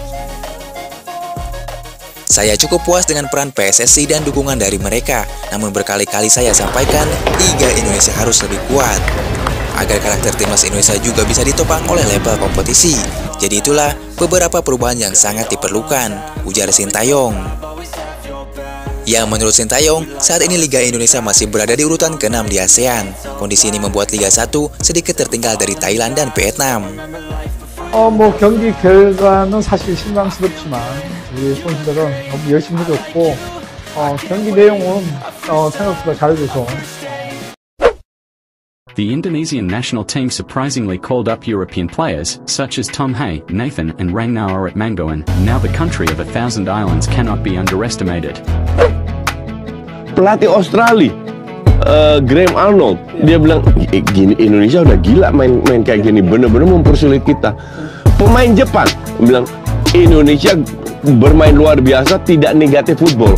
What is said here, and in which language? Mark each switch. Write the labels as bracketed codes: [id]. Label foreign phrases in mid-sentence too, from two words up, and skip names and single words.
[id] Saya cukup puas dengan peran PSSI dan dukungan dari mereka, namun berkali-kali saya sampaikan, Liga Indonesia harus lebih kuat, agar karakter timnas Indonesia juga bisa ditopang oleh level kompetisi. Jadi itulah beberapa perubahan yang sangat diperlukan, ujar Sintayong. Ya, menurut Sintayong, saat ini Liga Indonesia masih berada di urutan ke-6 di ASEAN. Kondisi ini membuat Liga 1 sedikit tertinggal dari Thailand dan Vietnam. [ko] 경기 결과는 사실 실망스럽지만 우리 선수들은 너무 열심히 해줬고 경기 내용은 생각보다 잘해줘서. [en] The Indonesian national team surprisingly called up European players, such as Tom Hay, Nathan and Rangnar Atmanggoen. Now the country of 1,000 islands cannot be underestimated. [id] Pelatih Australia, Graham Arnold, dia bilang, gini Indonesia udah gila main kayak gini, bener-bener mempersulit kita. Pemain Jepang bilang, Indonesia bermain luar biasa, tidak negatif football.